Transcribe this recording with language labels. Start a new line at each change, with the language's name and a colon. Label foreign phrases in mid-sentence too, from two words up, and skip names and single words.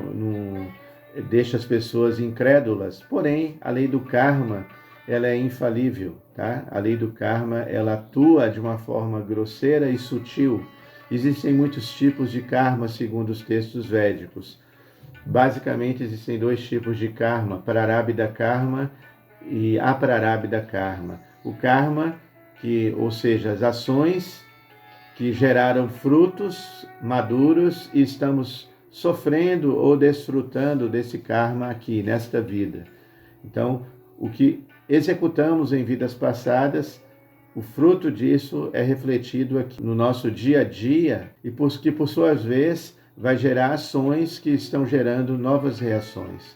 Portuguese: Deixa as pessoas incrédulas. Porém, a lei do karma, ela é infalível, tá? A lei do karma, ela atua de uma forma grosseira e sutil. Existem muitos tipos de karma segundo os textos védicos. Basicamente, existem dois tipos de karma,
Sanskrit: prarabdha karma
Portuguese: e
Sanskrit: aprarabdha karma.
Portuguese: O karma, ou seja, as ações que geraram frutos maduros e estamos sofrendo ou desfrutando desse karma aqui, nesta vida. Então, o que executamos em vidas passadas, o fruto disso é refletido aqui no nosso dia a dia e que, por sua vez, vai gerar ações que estão gerando novas reações.